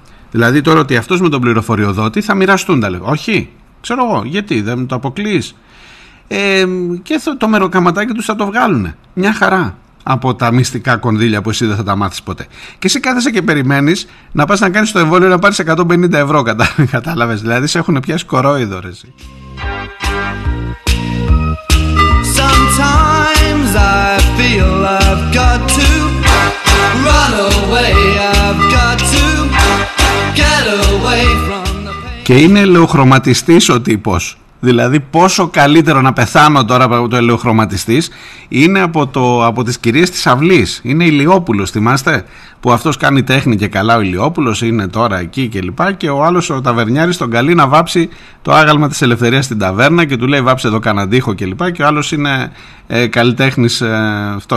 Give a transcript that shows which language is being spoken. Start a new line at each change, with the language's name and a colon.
Greek: Δηλαδή τώρα ότι αυτός με τον πληροφοριοδότη θα μοιραστούν τα λεφτά. Όχι, ξέρω εγώ, γιατί δεν το αποκλείεις. Και το μεροκαματάκι τους θα το βγάλουν. Μια χαρά. Από τα μυστικά κονδύλια που εσύ δεν θα τα μάθεις ποτέ. Και εσύ κάθεσαι και περιμένεις να πας να κάνεις το εμβόλιο να πάρεις 150 ευρώ. Κατάλαβες, δηλαδή σε έχουν πιάσει κορόιδο ρε εσύ.
English: Sometimes I feel I've got to run away, I've got to get away from the pain.
Greek: Και είναι ελαιοχρωματιστής ο τύπος. Δηλαδή πόσο καλύτερο να πεθάνω τώρα από το ελαιοχρωματιστής είναι από τις κυρίες της αυλής. Είναι Ηλιόπουλος, θυμάστε, που αυτός κάνει τέχνη και καλά ο Ηλιόπουλος, είναι τώρα εκεί και λοιπά, και ο άλλος ο ταβερνιάρης τον καλεί να βάψει το άγαλμα της ελευθερίας στην ταβέρνα και του λέει βάψε εδώ κανέναν τοίχο και λοιπά, και ο άλλος είναι καλλιτέχνης αυτό.